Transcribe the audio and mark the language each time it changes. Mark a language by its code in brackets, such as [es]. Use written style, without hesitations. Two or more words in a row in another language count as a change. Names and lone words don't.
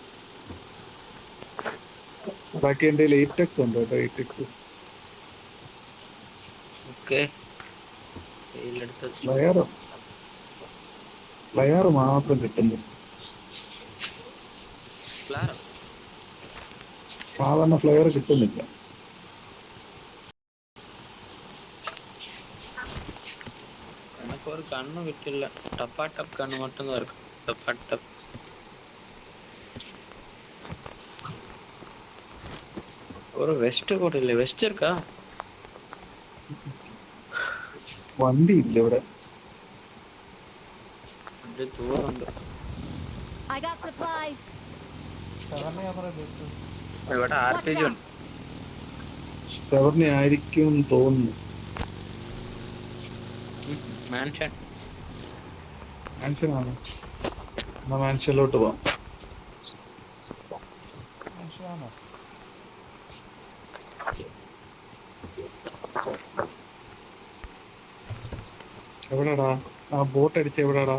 [ml] ബാക്കി എന്റെ 8x ഉണ്ട് കേട്ടോ. 8x ഓക്കെ. പ്ലെയർ മാത്രം കിട്ടുന്നു. സാധാരണ ഫ്ലെയർ കിട്ടുന്നില്ല. [ta] எனக்கு ஒரு கண்ணு விட்டில்ல. டப்பா டப் கண்ணு மட்டும்தான் இருக்கு. டப்பா டப். ஒரு வெஸ்ட் கூட இல்ல. வெஸ்ட் இருக்கா? [ml] വണ്ടി ഇല്ല ഇവിടെ. വണ്ടി ദൂരമുണ്ട്. [en] I got supplies. [ml] ഇവിടെ RPG ഉണ്ട്. സെവർണി ആയിരിക്കും തോന്നുന്നു. മാൻഷനാണ്. എന്നാ മാൻഷനിലോട്ട് പോവാം. എവിടെടാ ആ ബോട്ട് അടിച്ച? എവിടെടാ?